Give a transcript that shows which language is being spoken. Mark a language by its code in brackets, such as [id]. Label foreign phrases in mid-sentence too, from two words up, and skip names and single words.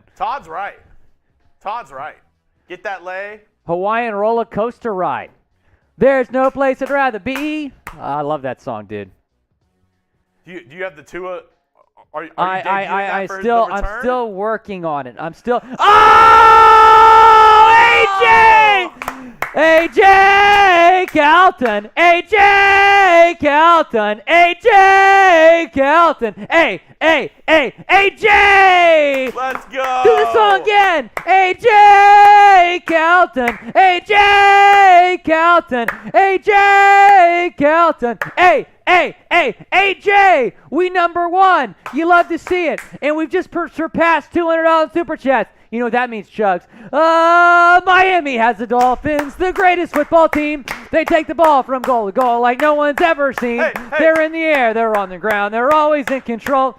[en] Todd's right. Todd's right. Get that lay. Hawaiian roller coaster ride. There's no place I'd rather be. I love that song, dude. Do you have the Tua? Are you debuting that for the I'm return? still working on it. I'm still. Oh, AJ! AJ Calton. AJ Calton. AJ Calton. AJ! Let's go. Do the song again. AJ Calton. AJ Calton. AJ Calton. AJ, we number one. You love to see it. And we've just surpassed $200 super chats. You know what that means, Chugs. Miami has the Dolphins, the greatest football team. They take the ball from goal to goal like no one's ever seen. Hey. They're in the air, they're on the ground, they're always in control.